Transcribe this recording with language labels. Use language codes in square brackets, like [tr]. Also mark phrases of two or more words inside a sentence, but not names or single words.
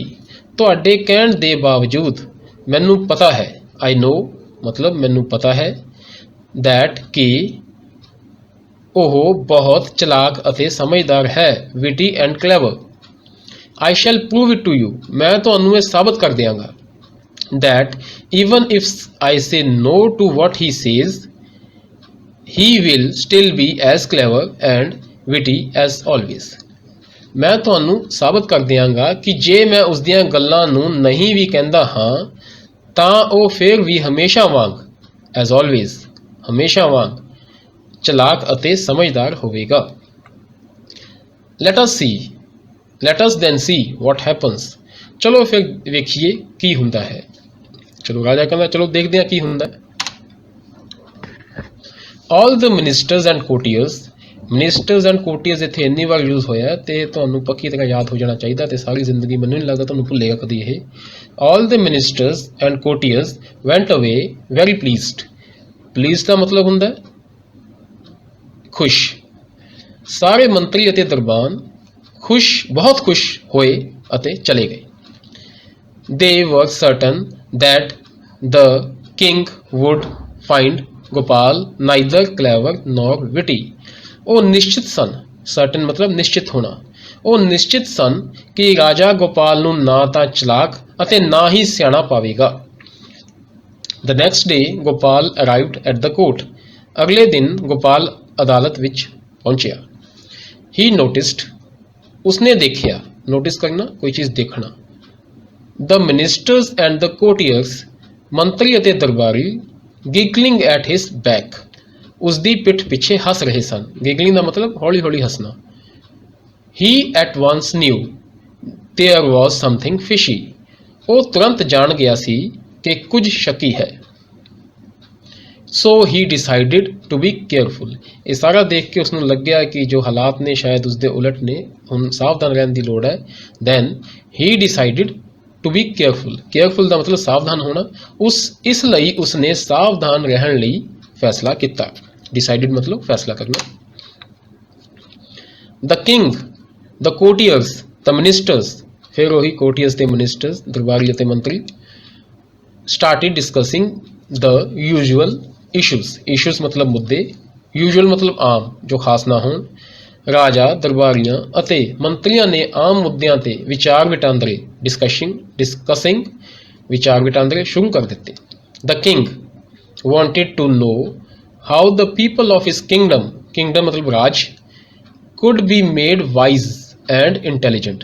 [pa] ਤੁਹਾਡੇ ਕਹਿਣ ਦੇ ਬਾਵਜੂਦ ਮੈਨੂੰ ਪਤਾ ਹੈ, [en] I know [pa] ਮਤਲਬ ਮੈਨੂੰ ਪਤਾ ਹੈ, ਦੈਟ ਕਿ ਉਹ ਬਹੁਤ ਚਲਾਕ ਅਤੇ ਸਮਝਦਾਰ ਹੈ, [en] witty and clever. I shall prove it to you, [pa] ਮੈਂ ਤੁਹਾਨੂੰ ਇਹ ਸਾਬਤ ਕਰ ਦਿਆਂਗਾ। [en] that even if I say no to what he says, he will still be as clever and witty as always। [pa] ਮੈਂ ਤੁਹਾਨੂੰ ਸਾਬਤ ਕਰ ਦਿਆਂਗਾ ਕਿ ਜੇ ਮੈਂ ਉਸ ਦੀਆਂ ਗੱਲਾਂ ਨੂੰ ਨਹੀਂ ਵੀ ਕਹਿੰਦਾ ਹਾਂ ਤਾਂ ਉਹ ਫਿਰ ਵੀ ਹਮੇਸ਼ਾ ਵਾਂਗ [en] as always [pa] ਹਮੇਸ਼ਾ ਵਾਂਗ ਚਲਾਕ ਅਤੇ ਸਮਝਦਾਰ ਹੋਵੇਗਾ। [en] let us then see what happens। [pa] ਚਲੋ ਫਿਰ ਵੇਖੀਏ ਕੀ ਹੁੰਦਾ ਹੈ। ਚਲੋ ਰਾਜਾ ਕਹਿੰਦਾ ਚਲੋ ਦੇਖਦੇ ਹਾਂ ਕੀ ਹੁੰਦਾ। [en] All the ministers and courtiers [pa] ਇੱਥੇ ਇੰਨੀ ਵਾਰ ਯੂਜ਼ ਹੋਇਆ ਤੇ ਤੁਹਾਨੂੰ ਪੱਕੀ ਤਰ੍ਹਾਂ ਯਾਦ ਹੋ ਜਾਣਾ ਚਾਹੀਦਾ ਤੇ ਸਾਰੀ ਜ਼ਿੰਦਗੀ ਮੈਨੂੰ ਨਹੀਂ ਲੱਗਦਾ ਤੁਹਾਨੂੰ ਭੁੱਲੇਗਾ ਕਦੀ ਇਹ। [en] All the ministers and courtiers went away very pleased [pa] ਦਾ ਮਤਲਬ ਹੁੰਦਾ ਖੁਸ਼। ਸਾਰੇ ਮੰਤਰੀ ਅਤੇ ਦਰਬਾਨ ਬਹੁਤ ਖੁਸ਼ ਹੋਏ ਅਤੇ ਚਲੇ ਗਏ। [en] They were certain that the king would find Gopal neither clever nor witty। [pa] ਉਹ ਨਿਸ਼ਚਿਤ ਸਨ, certain ਮਤਲਬ ਨਿਸ਼ਚਿਤ ਹੋਣਾ, ਉਹ ਨਿਸ਼ਚਿਤ ਸਨ ਕਿ ਰਾਜਾ ਗੋਪਾਲ ਨੂੰ ਨਾ ਤਾਂ ਚਲਾਕ ਅਤੇ ਨਾ ਹੀ ਸਿਆਣਾ ਪਾਵੇਗਾ। [en] The next day Gopal arrived at the court। [pa] ਅਗਲੇ ਦਿਨ ਗੋਪਾਲ ਅਦਾਲਤ ਵਿੱਚ ਪਹੁੰਚਿਆ। [en] He noticed [pa] ਉਸਨੇ ਦੇਖਿਆ, ਨੋਟਿਸ ਕਰਨਾ ਕੋਈ ਚੀਜ਼ ਦੇਖਣਾ। [en] The ministers and the courtiers [pa] ਮੰਤਰੀ ਅਤੇ ਦਰਬਾਰੀ [en] giggling at his back [pa] ਉਸਦੀ ਪਿੱਠ ਪਿੱਛੇ ਹੱਸ ਰਹੇ ਸਨ। giggling ਦਾ ਮਤਲਬ ਹੌਲੀ ਹੌਲੀ ਹੱਸਣਾ। [en] He at once knew there was something fishy। [pa] ਉਹ ਤੁਰੰਤ ਜਾਣ ਗਿਆ ਸੀ ਕਿ ਕੁਝ ਸ਼ੱਕੀ ਹੈ। [en] So he decided to be careful। [pa] ਇਹ ਸਾਰਾ ਦੇਖ ਕੇ ਉਸਨੂੰ ਲੱਗਿਆ ਕਿ ਜੋ ਹਾਲਾਤ ਨੇ ਸ਼ਾਇਦ ਉਸਦੇ ਉਲਟ ਨੇ, ਹੁਣ ਸਾਵਧਾਨ ਰਹਿਣ ਦੀ ਲੋੜ ਹੈ। [en] Then he decided to be careful [pa] ਦਾ ਮਤਲਬ ਸਾਵਧਾਨ ਹੋਣਾ। ਇਸ ਲਈ ਉਸਨੇ ਸਾਵਧਾਨ ਰਹਿਣ ਲਈ ਫੈਸਲਾ ਕੀਤਾ। Decided ਮਤਲਬ ਫੈਸਲਾ ਕਰਨਾ। [en] The king, the courtiers, the ministers [pa] ਫਿਰ ਉਹੀ courtiers ਤੇ ministers ਦਰਬਾਰੀ ਅਤੇ ਮੰਤਰੀ [en] started discussing the usual issues [pa] ਮਤਲਬ ਮੁੱਦੇ, usual ਮਤਲਬ ਆਮ ਜੋ ਖਾਸ ਨਾ ਹੋਣ। ਰਾਜਾ ਦਰਬਾਰੀਆਂ ਅਤੇ ਮੰਤਰੀਆਂ ਨੇ ਆਮ ਮੁੱਦਿਆਂ ਤੇ ਵਿਚਾਰ ਵਟਾਂਦਰੇ ਡਿਸਕਸਿੰਗ ਵਿਚਾਰ ਵਟਾਂਦਰੇ ਸ਼ੁਰੂ ਕਰ ਦਿੱਤੇ। [en] The king wanted to know how the people of his kingdom [pa] ਮਤਲਬ ਰਾਜ [en] could be made wise and intelligent.